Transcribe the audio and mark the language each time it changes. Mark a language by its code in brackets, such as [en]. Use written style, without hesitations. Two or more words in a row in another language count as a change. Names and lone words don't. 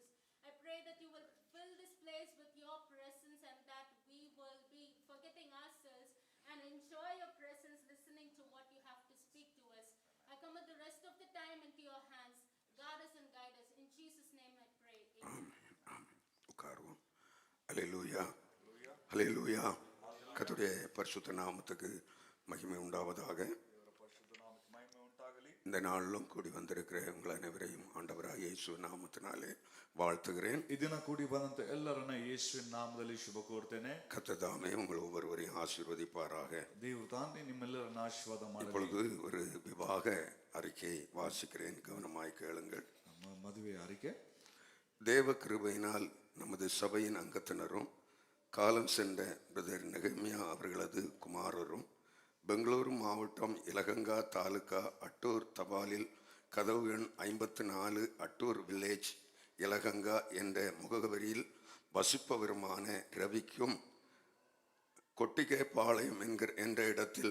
[en] I pray that you will fill this place with your presence and that we will be forgetting ourselves and enjoy your presence, listening to what you have to speak to us. I commit the rest of the time into your hands. Guard us and guide us. In Jesus' name I pray. Amen. [ta] உட்காருவோம். ஹல்லேலூயா, ஹல்லேலூயா. கர்த்தருடைய பரிசுத்த நாமத்துக்கு மகிமை உண்டாவதாக. இந்த நாளிலும் கூடி வந்திருக்கிற உங்கள் அனைவரையும் ஆண்டவராகிய இயேசு நாமத்தினாலே வாழ்த்துகிறேன். [kn] ಈ ದಿನ ಕೂಡಿ ಬಂದಂತ ಎಲ್ಲರನ್ನ ಯೇಸುವಿನ ನಾಮದಲ್ಲಿ ಶುಭ ಕೋರ್ತೇನೆ. [ta] கர்த்தர் தாமே உங்கள் ஒவ்வொருவரையும் ஆசீர்வதிப்பாராக. [kn] ದೇವರು ತಾನೇ ನಿಮ್ಮೆಲ್ಲರನ್ನ ಆಶೀರ್ವಾದ ಮಾಡಲಿ. [ta] இப்பொழுது ஒரு விவாக அறிக்கை வாசிக்கிறேன், கவனமாய் கேளுங்கள். [kn] ನಮ್ಮ ಮದುವೆ அறிக்கை. [ta] தேவ கிருபையினால் நமது சபையின் அங்கத்தினரும் காலம் சென்ற பிரதர் நெகமியா அவர்களது குமாரரும் பெங்களூரு மாவட்டம் இலகங்கா தாலுகா அட்டூர் தபாலில் கதவு எண் 54 அட்டூர் வில்லேஜ் இலகங்கா என்ற முகவரியில் வசிப்பவருமான ரவிக்கும் கொட்டிகேபாளையம் என்ற இடத்தில்